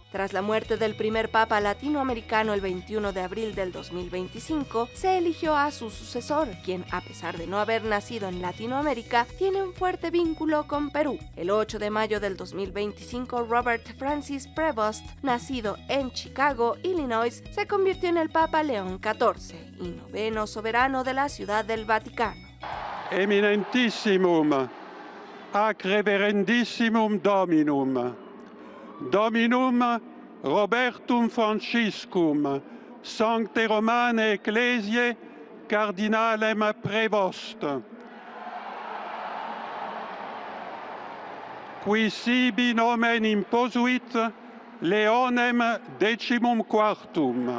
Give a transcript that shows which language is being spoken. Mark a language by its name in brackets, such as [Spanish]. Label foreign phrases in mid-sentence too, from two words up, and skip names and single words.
[Spanish] Tras la muerte del primer papa latinoamericano el 21 de abril del 2025, se eligió a su sucesor, quien, a pesar de no haber nacido en Latinoamérica, tiene un fuerte vínculo con Perú. El 8 de mayo del 2025, Robert Francis Prevost, nacido en Chicago, Illinois, se convirtió en el Papa León XIV y noveno soberano de la Ciudad del Vaticano. [Latin] Eminentissimum, ac reverendissimum Dominum, Dominum Robertum Franciscum, Sancte Romane Ecclesiae, Cardinalem Prevost, qui sibi nomen imposuit Leonem XIV.